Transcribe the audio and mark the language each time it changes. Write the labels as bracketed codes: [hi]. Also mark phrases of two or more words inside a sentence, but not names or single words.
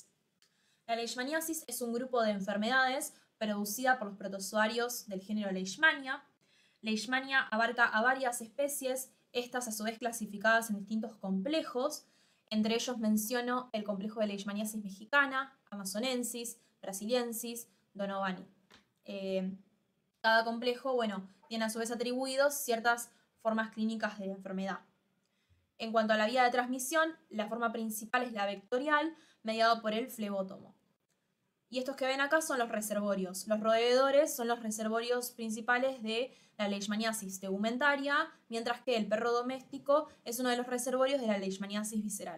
[es] La leishmaniasis es un grupo de enfermedades producida por los protozoarios del género Leishmania. Leishmania abarca a varias especies, estas a su vez clasificadas en distintos complejos. Entre ellos menciono el complejo de leishmaniasis mexicana, amazonensis, brasiliensis, donovani. Cada complejo, tiene a su vez atribuidos ciertas formas clínicas de la enfermedad. En cuanto a la vía de transmisión, la forma principal es la vectorial, mediado por el flebótomo. Y estos que ven acá son los reservorios. Los roedores son los reservorios principales de la leishmaniasis tegumentaria, mientras que el perro doméstico es uno de los reservorios de la leishmaniasis visceral.